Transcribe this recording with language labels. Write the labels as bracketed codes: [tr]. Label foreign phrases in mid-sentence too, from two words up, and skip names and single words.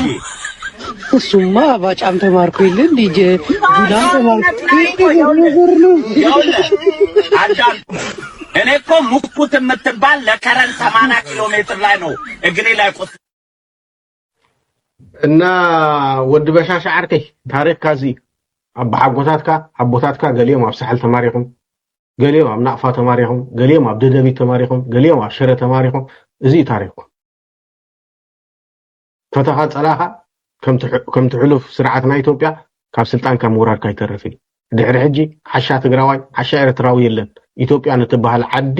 [am] እሱማ ባጫም ተማርኩ ይል እንዴ ጁዳን ተማርኩ ነው። እኔ እኮ ሙኩት የምትባል ለከረን 80 ኪሎ ሜትር ላይ ነው እግሬ ላይ ቆስ [ti] እና ወድ በሻሻ ዓርከይ ታሪክ ካዚ አቦታትካ ገሊዮም ኣብ ሳሕል ተማሪኹም፣ ገሊዮም ኣብ ናቅፋ ተማሪኹም፣ ገሊዮም ኣብ ደደቢት ተማሪኹም፣ ገሊዮም ኣብ ሽረ ተማሪኹም። እዚ ታሪክኩም ፈተኻ ጸላኻ ከም ትሕሉፍ ስርዓትና ኢትዮጵያ ካብ ስልጣን ካብ ምውራድ ካይተረፍ እዩ። ድሕሪ ሕጂ ሓሻ ትግራዋይ ሓሻ ኤርትራዊ የለን ኢትዮጵያ ንትበሃል ዓዲ